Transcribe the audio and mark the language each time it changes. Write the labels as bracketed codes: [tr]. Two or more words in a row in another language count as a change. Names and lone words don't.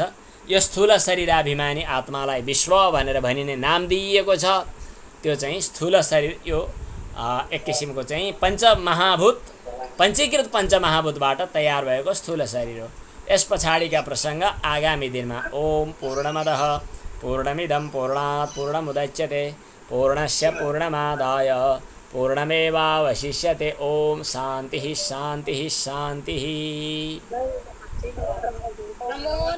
[ne] यो स्थूल शरीराभिमानी आत्मालाई विश्व भनेर भनिने नाम दिइएको छ। त्यो चाहिँ स्थूल शरीर यो एक किसिमको चाहिँ पञ्चमहाभूत, पञ्चीकृत पञ्चमहाभूतबाट तयार भएको स्थूल शरीर हो। यस पछाडिका प्रसङ्ग आगामी दिनमा। [sa] ओम पूर्णमदः पूर्णमिदं पूर्णात् पूर्णमुदच्यते पूर्णस्य पूर्णमादाय पूर्णमेवावशिष्यते। ओम शान्तिः शान्तिः शान्तिः।